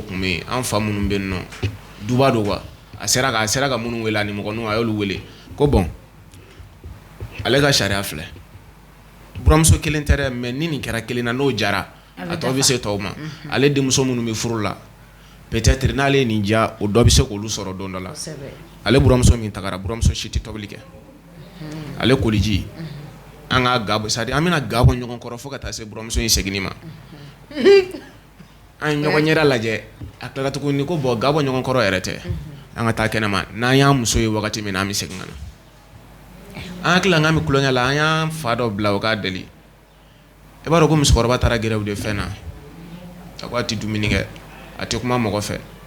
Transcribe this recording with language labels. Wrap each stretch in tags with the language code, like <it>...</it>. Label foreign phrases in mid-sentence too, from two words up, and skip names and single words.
<bm>tun bɛ yen an fa minnu bɛ yen nɔ duba don quoi a sera ka minnu wele ani mɔgɔ ninnu a y'olu wele ko bon ale ka sariya filɛ buramuso kelen tɛ dɛ mais ni nin kɛra kelen na n'o jara a tɔ bɛ se tɔw ma ale denmuso minnu bɛ furu la peut-être n'ale ye nin diya o dɔ bɛ se k'olu sɔrɔ don dɔ la ale buramuso min tagara buramuso si tɛ tobili kɛ ale koliji an ka ga c'est-à-dire an bɛna ga bɔ ɲɔgɔn kɔrɔ fo ka taa se buramuso in seginni ma an ye ɲɔgɔn ɲɛda lajɛ a tilala tuguni ko bon ga bɔ ɲɔgɔn kɔrɔ yɛrɛ tɛ an ka taa kɛnɛma n'an y'an muso ye wagati min na an bɛ segin ka na an hakili la k'an bɛ kulonkɛ la an y'an fa dɔ bila o k'a deli i b'a dɔn ko musokɔrɔba taara gɛrɛ o de fɛn na a ko a tɛ dumuni kɛ a tɛ kuma mɔgɔ fɛ</bm>